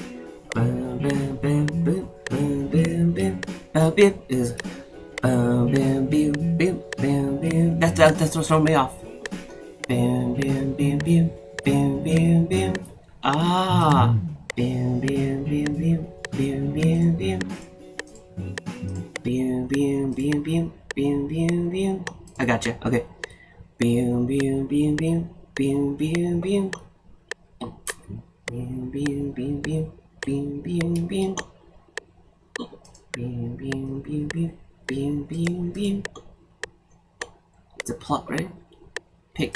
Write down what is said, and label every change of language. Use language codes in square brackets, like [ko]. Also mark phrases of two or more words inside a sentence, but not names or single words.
[en] That's what's throwing me off. Bam, bam, bam, bam, bam, bam, bam. Ah, bam, bam, bam, bam, bam, bam, bam. Bam, bam, bam, bam, bam, bam, bam. I gotcha. Okay. Bam, bam, bam, bam, bam, bam, bam. Bam, bam, bam, bam, bam, bam, bam. Bam, bam, bam, bam, bam, bam, bam. It's a pluck, right? Pick.